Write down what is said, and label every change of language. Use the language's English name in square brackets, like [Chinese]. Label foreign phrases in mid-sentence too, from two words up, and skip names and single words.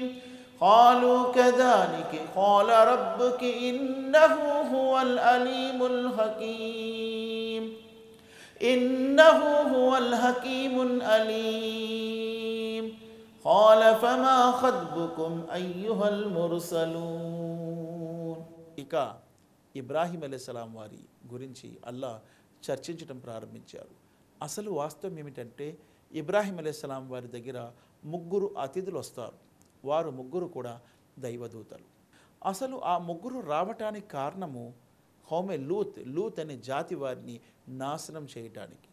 [Arabic] قالوا كذلك قال ربك إنه هو العليم الحكيم. إنه هو الحكيم العليم. قال فما خطبكم أيها المرسلون. [Telugu] ఇక ఇబ్రాహీం అలైహిస్సలాం వారి గురించి అల్లా చర్చించడం ప్రారంభించారు. అసలు వాస్తవం ఏమిటంటే ఇబ్రాహీం అలైహిస్సలాం వారి దగ్గర ముగ్గురు అతిథులు వస్తారు. వారు ముగ్గురు కూడా దైవదూతలు. అసలు ఆ ముగ్గురు రావటానికి కారణము హౌమే లూత్ అనే జాతి వారిని నాశనం చేయటానికి.